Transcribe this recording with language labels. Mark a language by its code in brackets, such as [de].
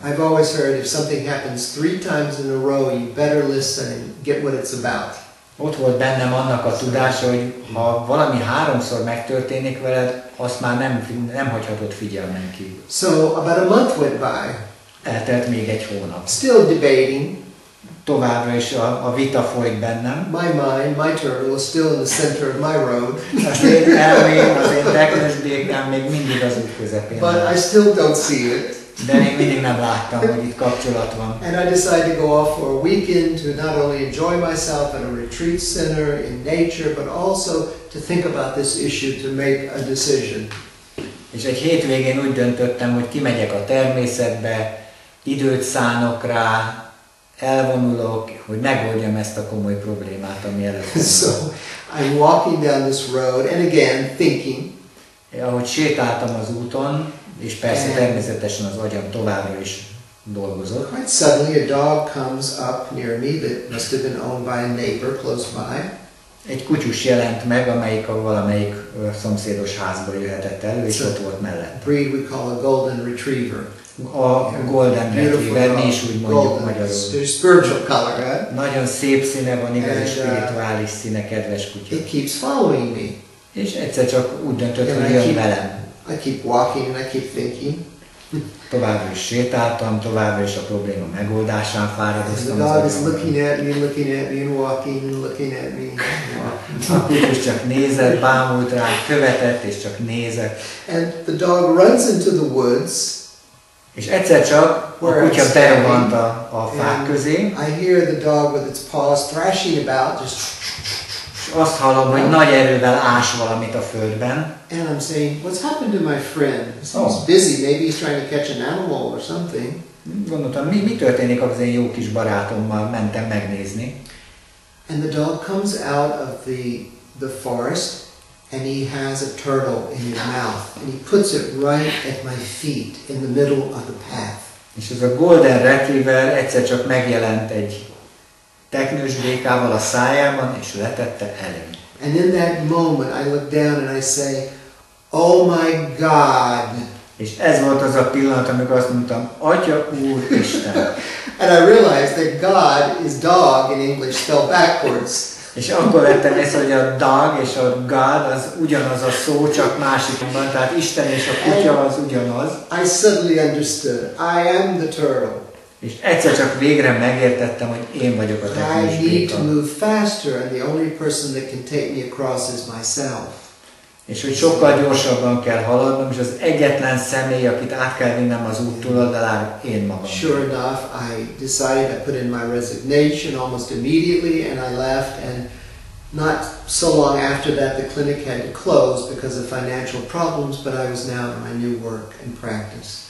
[en] I've always heard if something happens 3 times in a row, you better listen and get what it's about. [hu] Ott volt bennem annak a tudása, hogy ha valami 3-szor megtörténik veled, azt már nem hagyhatod figyelmen kívül. [en] So about a month went by. [hu] Eltelt még egy hónap. [en] Still debating. [hu] Továbbra is a vita folyt bennem. [en] My mind, my turtle was still in the center of my road. [hu] Az én elmém, az én teknősbékám még mindig az út közepén. [en] But I still don't see it. [hu] De még mindig nem láttam, hogy itt kapcsolat van. [en] And I decided to go off for a weekend to not only enjoy myself at a retreat center in nature, but also to think about this issue, to make a decision. [hu] És egy hétvégén úgy döntöttem, hogy kimegyek a természetbe, időt szánok rá, elvonulok, hogy megoldjam ezt a komoly problémát, ami előtt van. [en] So I'm walking down this road and again thinking. [hu] Ahogy sétáltam az úton, és persze természetesen az agyam továbbra is dolgozott. [en] Quite suddenly a dog comes up near me that must have been owned by a neighbor close by. [hu] Egy kutyus jelent meg, amelyik a valamelyik szomszédos házból jöhetett elő, és ott volt mellett. [en] Breed we call a golden retriever. [hu] A golden retriever, mi is úgy mondjuk magyarul. [en] Spiritual color, right? [hu] Nagyon szép színe van, igazi spirituális színe, kedves kutya. [en] It keeps following me. [hu] És egyszer csak úgy döntött, hogy jön velem. [en] I keep walking and I keep thinking. [hu] Továbbra is sétáltam, továbbra is a probléma megoldásán fáradoztam. [en] The dog is looking at me and walking and looking at me and walking. [hu] A kutyus csak nézett, bámult rám, követett és csak nézett. [en] And the dog runs into the woods. [hu] És egyszer csak a kutya berohant a fák közé. [en] I hear the dog with its paws thrashing about, just. [hu] És azt hallom, hogy nagy erővel ás valamit a földben. [en] And I'm saying, what's happened to my friend? He's busy. Maybe he's trying to catch an animal or something. [hu] Gondoltam, mi történik az én jó kis barátommal, mentem megnézni. [en] And the dog comes out of the forest, and he has a turtle in his mouth, and he puts it right at my feet in the middle of the path. [hu] És ez a golden retriever egyszer csak megjelent egy teknősbékával a szájában, és letette elém. [en] And in that moment I look down and I say, oh my God. [hu] És ez volt az a pillanat, amikor azt mondtam, Atya Úristen. [en] And I realized that God is dog in English spelled backwards. [hu] És akkor vettem észre, hogy a dog és a God az ugyanaz a szó, csak másikban, tehát Isten és a kutya az ugyanaz. [en] I suddenly understood. I am the turtle. [hu] És egyszer csak végre megértettem, hogy én vagyok a [en] I need [hu] teknősbéka. [en] to move faster, and the only person that can take me across is myself. [hu] És hogy sokkal gyorsabban kell haladnom, és az egyetlen személy, akit át kell vinnem az út túloldalára, én magam. [en] Sure enough, I decided, I put in my resignation almost immediately, and I left, and not so long after that the clinic had to close because of financial problems, but I was now in my new work and practice.